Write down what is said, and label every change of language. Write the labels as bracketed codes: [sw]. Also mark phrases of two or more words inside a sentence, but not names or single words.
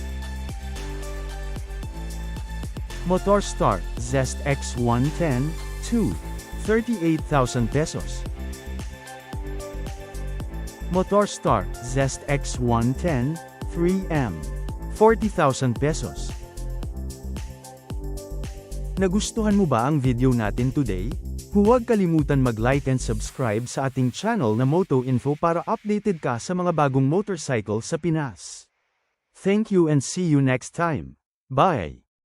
[tl] MotorStar Zest X110, 2, 38,000 pesos. MotorStar Zest X110, 3M, 40,000 pesos. Nagustuhan mo ba ang video natin today? Huwag kalimutan mag-like [en] and subscribe [tl] sa ating channel na MotoInfo para updated ka sa mga bagong motorcycle sa Pinas. [en] Thank you and see you next time. Bye!